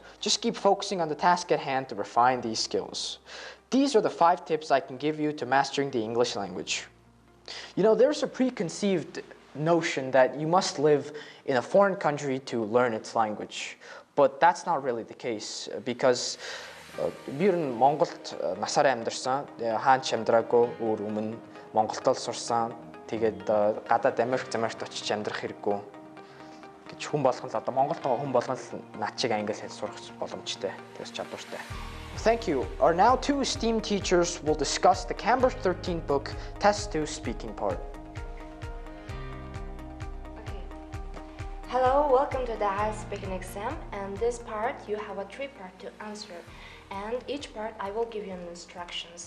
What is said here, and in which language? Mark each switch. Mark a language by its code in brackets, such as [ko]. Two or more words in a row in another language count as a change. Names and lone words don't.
[en] Just keep focusing on the task at hand to refine these skills. These are the 5 tips I can give you to mastering the English language. You know, there's a preconceived notion that you must live in a foreign country to learn its language. But that's not really the case because [mn] би ер нь Монголд насаараа амьдарсан. Хаач амьдраагүй өөр өмнө Монголд л сурсан. Тэгээд гадаад Америкт очиж амьдрах хэрэггүй. Гэж хүн болгон л одоо Монголд байгаа хүн болгон л над шиг англи хэл сурах боломжтой. Тэгээс чадвартай. [en] Thank you. Our now 2 esteemed teachers will discuss the Canberra 13 book Test 2 speaking part. Hello, welcome to the IELTS speaking exam, and this part you have a 3-part to answer, and each part I will give you instructions.